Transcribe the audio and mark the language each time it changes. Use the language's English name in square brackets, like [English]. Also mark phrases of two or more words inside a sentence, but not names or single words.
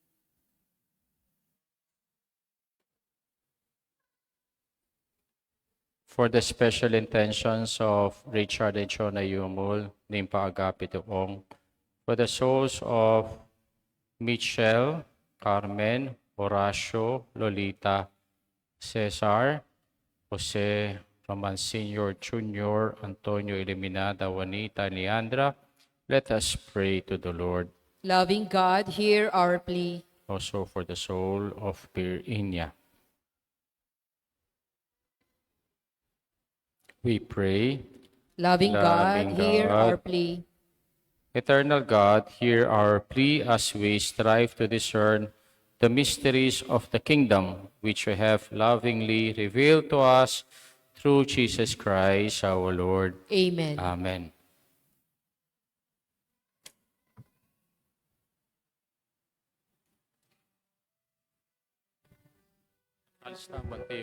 [English] For the special intentions of Richard and Chona Yumul, named Paagapi Tuong, for the souls of Michelle, Carmen, Horacio, Lolita, Cesar, Jose Roman Sr., Jr., Antonio Eliminada, Juanita, Leandra, let us pray to the Lord. Loving God, hear our plea. Also for the soul of Pirinia. We pray. Loving God, Loving hear God. our plea. Eternal God, hear our plea as we strive to discern the mysteries of the kingdom, which you have lovingly revealed to us through Jesus Christ our Lord. Amen. [Pampanga] Amen. Kalis na, Mateo.